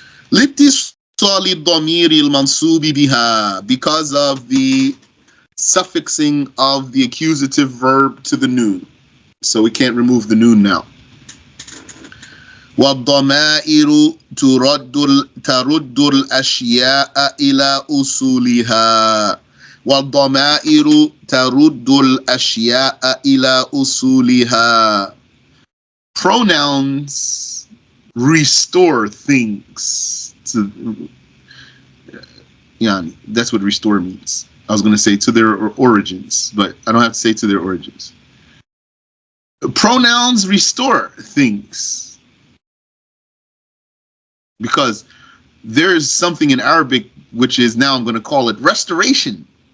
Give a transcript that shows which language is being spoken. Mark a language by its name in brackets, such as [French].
[Arabic] لاتصال الضمير المنصوب بها, [English] because of the suffixing of the accusative verb to the noon. So we can't remove the noon now. [Arabic] والضمائر ترد الأشياء إلى أصولها. والضمائر ترد الأشياء إلى أصولها. [English] Pronouns restore things to, that's what restore means. I was going to say to their origins, but I don't have to say to their origins. Pronouns restore things because there's something in Arabic which is, now I'm going to call it restoration.